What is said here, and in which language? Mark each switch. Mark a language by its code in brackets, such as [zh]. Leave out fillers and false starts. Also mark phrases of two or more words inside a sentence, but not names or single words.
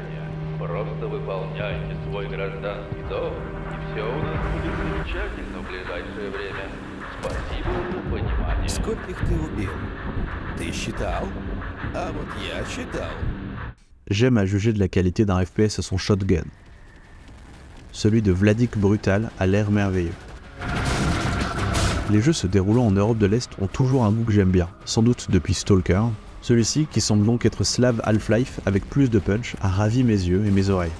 [ru] Просто выполняйте свой гражданский долг Все у нас будет замечательно в ближайшее время. Спасибо за понимание. Скольких ты убил? Ты считал? А вот я считал. [fr] J'aime à juger de la qualité d'un FPS à son shotgun. Celui de Vladik Brutal a l'air merveilleux. Les jeux se déroulant en Europe de l'Est ont toujours un goût que j'aime bien, sans doute depuis Stalker. Celui-ci, qui semble donc être Slav Half-Life avec plus de punch, a ravi mes yeux et mes oreilles.